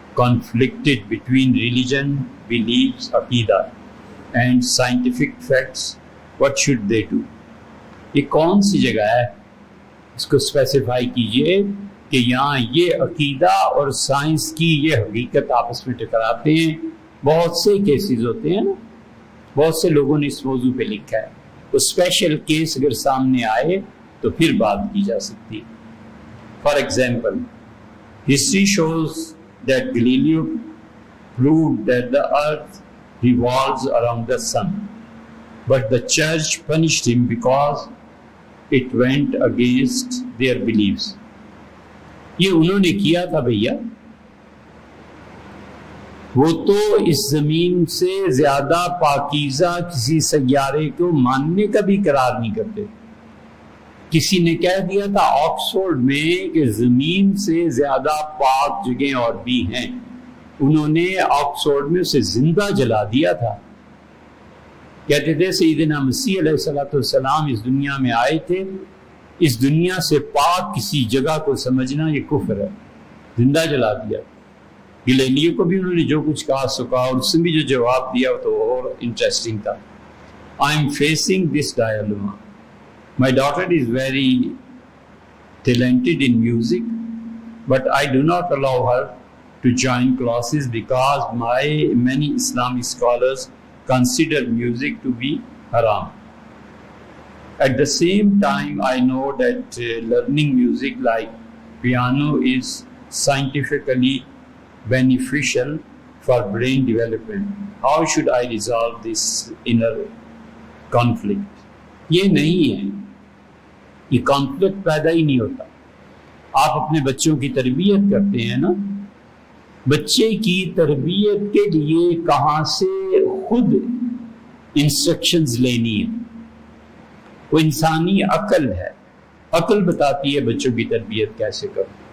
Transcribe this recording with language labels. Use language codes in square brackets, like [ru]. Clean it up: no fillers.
[en] conflicted between religion, beliefs, aqidah and scientific facts, what should they do? [ur] یہ کون سی جگہ ہے؟ اس کو اسپیسیفائی کیجئے کہ یہاں یہ عقیدہ اور سائنس کی یہ حقیقت آپس میں ٹکراتے ہیں. بہت سے کیسز ہوتے ہیں نا، بہت سے لوگوں نے اس موضوع پہ لکھا ہے. وہ اسپیشل کیس اگر سامنے آئے تو پھر بات کی جا سکتی ہے. [en] For example, history shows that Galileo proved that the earth revolves around the sun, but the church punished him because it went against their beliefs. [ur] یہ انہوں نے کیا تھا بھیا، وہ تو اس زمین سے زیادہ پاکیزہ کسی سیارے کو ماننے کا بھی قرار نہیں کرتے. کسی نے کہہ دیا تھا آکسفورڈ میں کہ زمین سے زیادہ پاک جگہیں اور بھی ہیں، انہوں نے آکسفورڈ میں اسے زندہ جلا دیا تھا. کہتے تھے سیدنا مسیح علیہ الصلوۃ والسلام اس دنیا میں آئے تھے، اس دنیا سے پاک کسی جگہ کو سمجھنا یہ کفر ہے. زندہ جلا دیا. گلیلیو کو بھی انہوں نے جو کچھ کہا سو کہا، اور اس نے بھی جو جواب دیا وہ تو اور انٹرسٹنگ تھا. [en] I am facing this dilemma. My daughter is very talented in music, but I do not allow her to join classes because many Islamic scholars consider music to be haram. At the same time, I know that learning music like piano is scientifically beneficial for brain development. How should I resolve this inner conflict? [ur] یہ نہیں ہے، یہ conflict پیدا ہی نہیں ہوتا. آپ اپنے بچوں کی تربیت کرتے ہیں نا، بچے کی تربیت کے لیے کہاں سے خود انسٹرکشنز لینی ہے؟ وہ انسانی عقل ہے، عقل بتاتی ہے بچوں کی تربیت کیسے کرو.